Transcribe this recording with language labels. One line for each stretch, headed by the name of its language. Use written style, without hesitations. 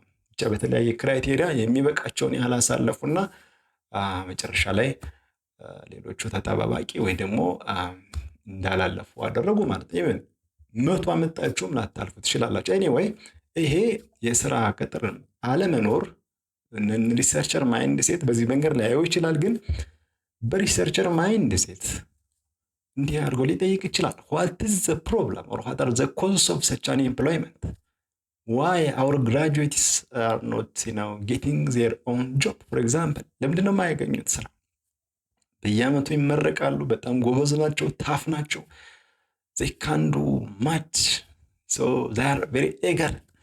Amharic: ብቻ በተለያየ ክራይቴሪያ የሚበቃቸውን ያህል አሳለፉና መጨረሻ ላይ ሌሎቹ ተጠባባቂ ወይ ደግሞ እንዳላለፉ አደረጉ ማለት ነው። 100 አመጣችሁም ላታልፉ ትችላላችሁ። ኤኒዌይ ይሄ የስራ ቅጥር አለመኖር ሪሰርቸር ማይንድ ሴት በዚህ መንገድ ላያየው ይችላል። ግን በሪሰርቸር ማይንድ ሴት እንዲህ አድርጎ ሊጠይቅ ይችላል።
English: what is the problem or what are the causes of such unemployment? why our graduates are not getting their own job? for example
Amharic: ለምንድን ነው የማያገኙት ስራ? በየአመቱ ይመረቃሉ፣ በጣም ጎበዝ ናቸው፣ ታፍ ናቸው፣
English: they can do much, so they are very eager.